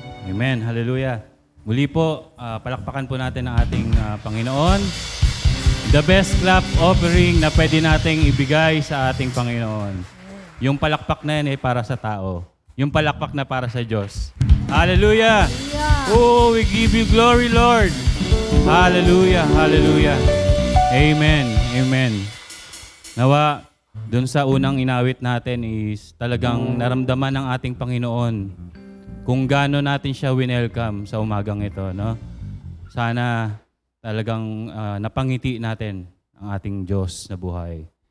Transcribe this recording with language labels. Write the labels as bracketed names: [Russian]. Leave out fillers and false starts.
[English] Amen. Hallelujah. [Filipino] Muli po, palakpakan po natin ang ating Panginoon. [English] The best clap offering [Filipino] na pwede nating ibigay sa ating Panginoon. Yung palakpak na yan ay para sa tao. Yung palakpak na para sa Diyos. Hallelujah! [English] Oh, we give you glory, Lord! Hallelujah! Hallelujah! Amen! Amen! [Filipino] Nawa, dun sa unang inawit natin is talagang naramdaman ng ating Panginoon kung gaano natin siya winelcome sa umagang ito, no? Sana talagang napangiti natin ang ating Diyos na buhay.